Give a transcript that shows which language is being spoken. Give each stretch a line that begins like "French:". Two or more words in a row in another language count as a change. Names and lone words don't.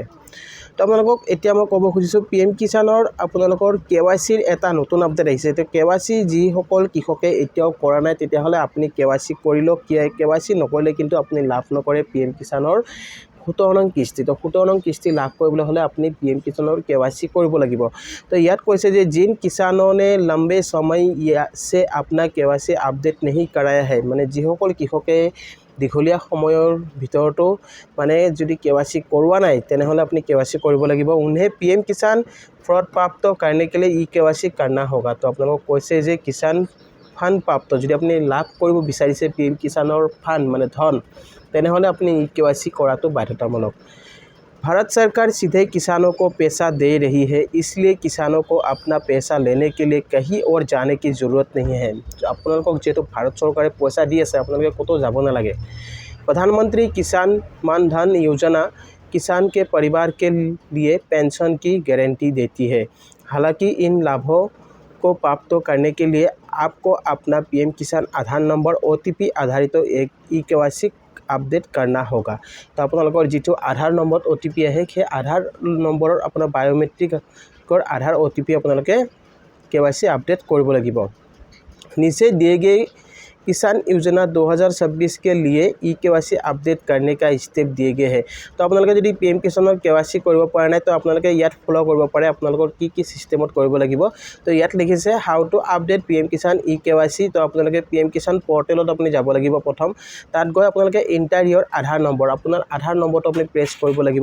Assamese: তো আপোনালোকক এতিয়া মই ক'ব খুজিছোঁ PM কিষাণৰ আপোনালোকৰ KYCৰ এটা নতুন আপডেট আহিছে। তো KYC যিসকল কৃষকে এতিয়াও কৰা নাই তেতিয়াহ'লে আপুনি KYC কৰি লওক। KYC নকৰিলে কিন্তু আপুনি লাভ নকৰে PM কিষাণৰ 17 নং কিস্তি। তো 17 নং কিস্তি লাভ কৰিবলৈ হ'লে আপুনি PM কিষাণৰ KYC কৰিব লাগিব। তো ইয়াত কৈছে যে
Hindi: जिन किसानों ने लंबे समय से अपना KYC আপডেট नहीं कराया है,
Assamese: মানে যিসকল কৃষকে দীঘলীয়া সময়ৰ ভিতৰতো মানে যদি KYC কৰোৱা নাই তেনেহ'লে আপুনি KYC কৰিব লাগিব।
Hindi: उन्हें PM किसान फ्रॉड प्राप्त करने के लिए KYC करना होगा।
Assamese: তো আপোনালোকক কৈছে যে কিষাণ ফাণ্ড প্ৰাপ্ত যদি আপুনি লাভ কৰিব বিচাৰিছে PM কিষাণৰ ফাণ্ড মানে ধন তেনেহ'লে আপুনি KYC কৰাটো বাধ্যতামূলক।
Hindi: भारत सरकार सीधे किसानों को पैसा दे रही है, इसलिए किसानों को अपना पैसा लेने के लिए कहीं और जाने की ज़रूरत नहीं है।
Assamese: আপোনালোকক যেহেতু ভাৰত চৰকাৰে পইচা দি আছে আপোনালোকে ক'তো যাব নালাগে।
Hindi: प्रधानमंत्री किसान मान धन योजना किसान के परिवार के लिए पेंशन की गारंटी देती है। हालांकि इन लाभों को प्राप्त करने के लिए आपको अपना PM किसान आधार नंबर OTP आधारित एक KYC আপডেট करना होगा।
Assamese: तो আপোনালোকৰ যিটো আধাৰ নম্বৰত OTP আহে সেই আধাৰ নম্বৰৰ আপোনাৰ বায়োমেট্ৰিকৰ আধাৰ OTP আপোনালোকে KYC আপডেট কৰিব লাগিব।
Hindi: नीचे दिए गए किसान योजना 2026 के लिए KYC আপডেট करने का स्टेप दिए गए हैं।
Assamese: तो আপোনালোকে যদি PM কিষাণৰ KYC কৰিব পৰা নাই তো আপোনালোকে ইয়াত ফলো কৰিব পাৰে আপোনালোকৰ কি সিস্টেমত কৰিব লাগিব। তো ইয়াত লিখিছে
English: how to update
Assamese: PM কিষাণ KYC। তো আপোনালোকে PM কিষাণ পৰ্টেলত আপুনি যাব লাগিব। প্ৰথম তাত গৈ আপোনালোকে
English: enter your Aadhaar number
Assamese: আপোনাৰ আধাৰ নম্বৰটো আপুনি প্ৰেছ কৰিব লাগিব।